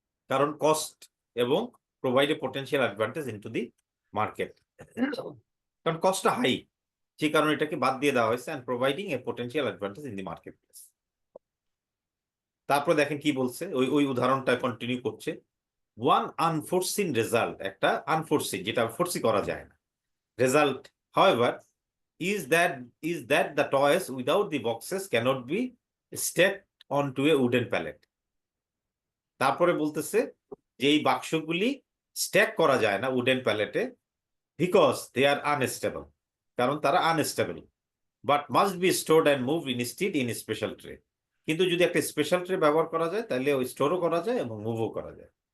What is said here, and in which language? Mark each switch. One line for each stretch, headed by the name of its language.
Bangla: কারণ কস্ট এবং
English: Provide a potential advantage into the market.
Bangla: কারণ কস্টটা হাই, যে কারণে এটাকে বাদ দিয়ে দেওয়া হয়েছে,
English: And providing a potential advantage in the market place.
Bangla: তারপর দেখেন কি বলছে, ওই উদাহরণটা কন্টিনিউ করছে।
English: one unforeseen result,
Bangla: একটা আনফোরসিন যেটা ফোরসি করা যায় না result,
English: however, is that the toys without the boxes cannot be stacked onto a wooden pallet.
Bangla: তারপরে বলতেছে যে এই বাক্সগুলি স্ট্যাক করা যায় না wooden প্যালেটে,
English: because they are unstable,
Bangla: কারণ তারা unstable,
English: But must be stored and move instead in special tray.
Bangla: কিন্তু যদি একটা স্পেশাল ট্রে ব্যবহার করা যায় তাহলে ওই স্টোরও করা যায় এবং মুভও করা যায়।